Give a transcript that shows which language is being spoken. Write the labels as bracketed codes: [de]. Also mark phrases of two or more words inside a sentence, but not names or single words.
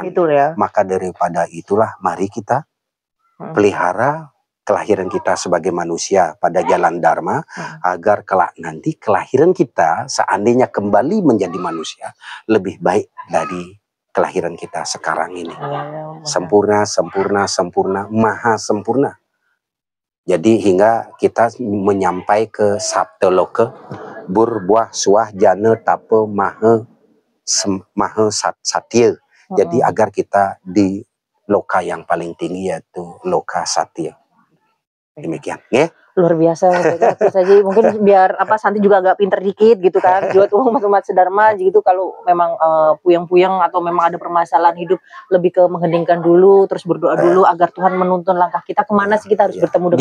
[id] Maka daripada itulah, mari kita pelihara kelahiran kita sebagai manusia pada jalan dharma, agar kelak nanti kelahiran kita seandainya kembali menjadi manusia lebih baik dari kelahiran kita sekarang ini. Sempurna, sempurna, sempurna, maha sempurna. Jadi hingga kita menyampai ke Saptaloka, [sa] burbuah suah jana tapa maha satya. [id] Jadi agar kita di loka yang paling tinggi, yaitu loka satya. Demikian, luar biasa. Saja mungkin biar Santi juga agak pinter dikit gitu kan, buat umat sedharma gitu. Kalau memang puyeng-puyeng atau memang ada permasalahan hidup, lebih ke mengheningkan dulu, terus berdoa dulu agar Tuhan menuntun langkah kita kemana sih kita harus bertemu dengan